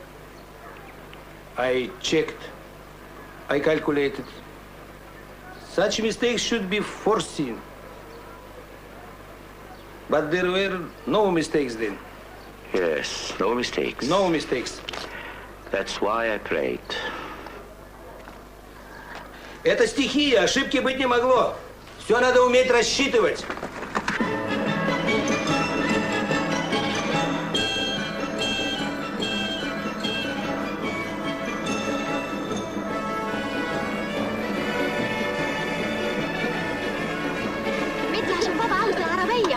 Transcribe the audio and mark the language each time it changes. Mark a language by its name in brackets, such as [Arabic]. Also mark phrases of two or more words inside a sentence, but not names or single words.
[English] I checked. I calculated. Such mistakes should be foreseen. But there were no mistakes then. Yes, no mistakes. No mistakes. That's why I prayed. [Russian] Это стихия, ошибки быть не могло. Все надо уметь рассчитывать. [Arabic] بنتي عشان بابا عاوز العربية.